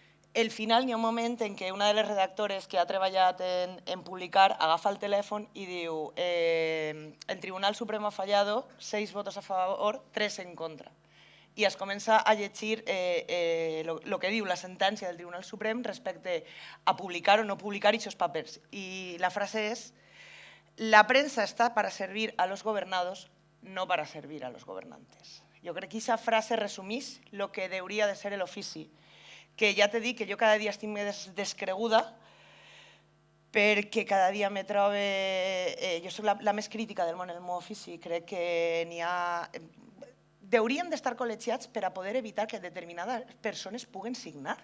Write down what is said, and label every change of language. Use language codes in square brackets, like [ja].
[ca] Al final hi ha un moment en què una de les redactores que ha treballat en publicar agafa el telèfon i diu el [es] Tribunal Supremo ha fallado, 6 votos a favor, 3 en contra. [ca] I es comença a llegir el que diu la sentència del Tribunal Suprem respecte a publicar o no publicar aquests papers. I la frase és: [es] la prensa está para servir a los gobernados, no para servir a los gobernantes. [ca] Jo crec que aquesta frase resumís el que hauria de ser l'ofici, que ja t'he dit que jo cada dia estic més descreguda perquè cada dia me trobe... Jo soc la més crítica del món en el meu ofici, crec que n'hi ha... Hauríem d'estar col·legiats per a poder evitar que determinades persones puguen signar.